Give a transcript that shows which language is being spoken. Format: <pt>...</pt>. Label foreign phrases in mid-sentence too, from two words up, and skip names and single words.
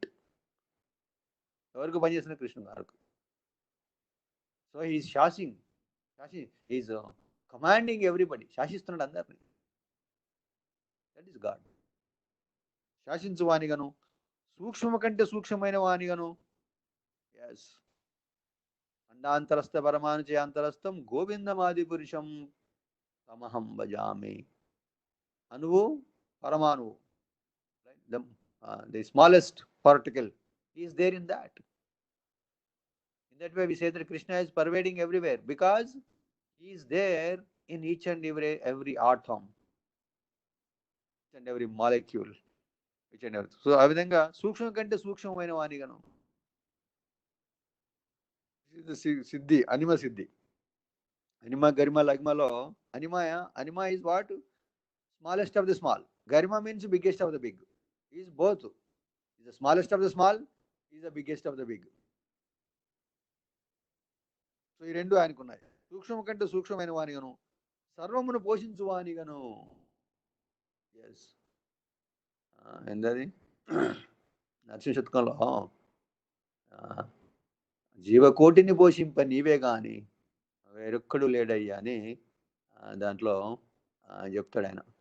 <te>ఎవరికి పనిచేస్తున్న? కృష్ణ గారికి.</te> <en>so he is is commanding everybody.</en> <te>శాసిస్తున్నాడు అందరినీ.</te> <en>that is God.</en> <te>శాసించు వానిగను, సూక్ష్మ కంటే సూక్ష్మమైన వానిగను.</te> <sa>ఎస్. అండాంతరస్థ పరమానుచయాంతరస్థం గోవిందమాది పురుషం తమహం భజామి.</sa> <te>అణువు, పరమాణువు,</te> <en>the smallest particle is there in that. In that way we say that Krishna is pervading everywhere because he is there in each and every atom, each and every molecule, each and every.</en> <te>So ఆ విధంగా సూక్ష్మం కంటే సూక్ష్మమైన వానిగాను. సిద్ధి, అనిమ సిద్ధి. అనిమ, గరిమ, లగ్మలో అనిమ</te> <en>is what? Smallest of the small. Garima means biggest of the big. He is both. He is the smallest of the small. He is the biggest of the big.</en> <te>సో ఈ రెండు ఆయనకున్నాయి. సూక్ష్మం కంటే సూక్ష్మమైన వానిగను, సర్వమును పోషించు వానిగను. ఎస్, ఏంటది నరసింహ శతకంలో జీవకోటిని పోషింప నీవే గాని వేరొక్కడు లేడయ్యా అని దాంట్లో చెప్తాడు ఆయన.</te>